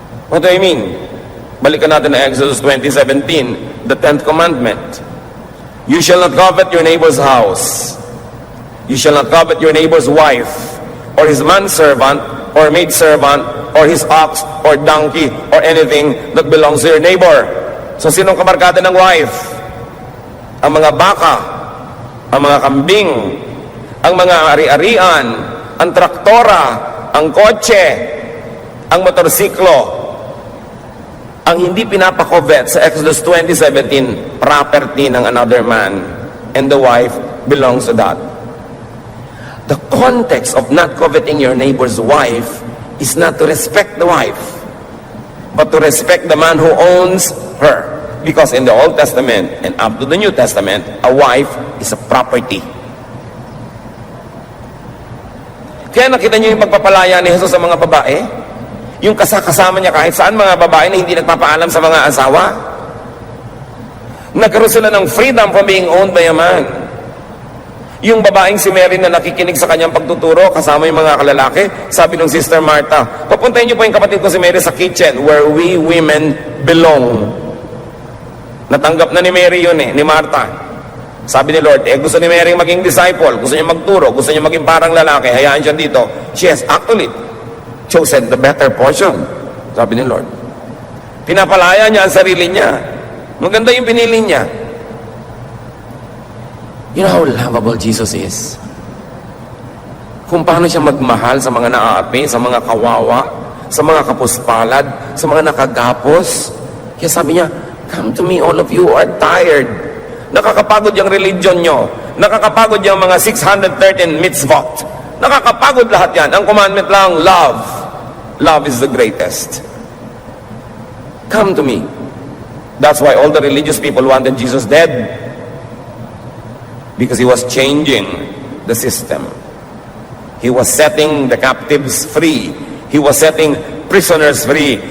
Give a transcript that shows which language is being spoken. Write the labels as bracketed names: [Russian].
[English] What do I mean? [Filipino] Balikan natin na [English] Exodus 20:17, the 10th commandment. You shall not covet your neighbor's house. You shall not covet your neighbor's wife, or his manservant, or maidservant, or his ox, or donkey, or anything that belongs to your neighbor. [Filipino] So, sinong kabarkada ng wife? Ang mga baka, ang mga kambing, ang mga ari-arian, ang traktora, ang kotse, ang motorsiklo. Ang hindi pinapakovet sa [English] Exodus 20:17, property ng another man, and the wife belongs to that. The context of not coveting your neighbor's wife is not to respect the wife, but to respect the man who owns her. Because in the Old Testament and up to the New Testament, a wife is a property. [Filipino] Kaya nakita niyo yung pagpapalaya ni Jesus sa mga babae? Yung kasama niya kahit saan, mga babae na hindi nagpapaalam sa mga asawa. Nagkaroon sila ng [English] freedom from being owned by a man. [Filipino] Yung babaeng si Mary na nakikinig sa kanyang pagtuturo, kasama yung mga kalalaki, sabi ng Sister Martha, papuntahin niyo po yung kapatid ko si Mary sa kitchen [English] where we women belong. [Filipino] Natanggap na ni Mary yun ni Martha. Sabi ni Lord, gusto ni Mary maging disciple, gusto niya magturo, gusto niya maging parang lalaki, hayaan siya dito. [English] She has actually chosen the better portion, [Filipino] sabi ni Lord. Pinapalaya niya ang sarili niya. Maganda yung pinili niya. [English] You know how lovable Jesus is? [Filipino] Kung paano siya magmahal sa mga naaapi, sa mga kawawa, sa mga kapuspalad, sa mga nakagapos. Kaya sabi niya, [English] come to me, all of you who are tired. [Filipino] Nakakapagod yung religion nyo. Nakakapagod yung mga 613 mitzvot. Nakakapagod lahat yan. Ang commandment lang, love. [English] Love is the greatest. Come to me. That's why all the religious people wanted Jesus dead. Because he was changing the system. He was setting the captives free. He was setting prisoners free.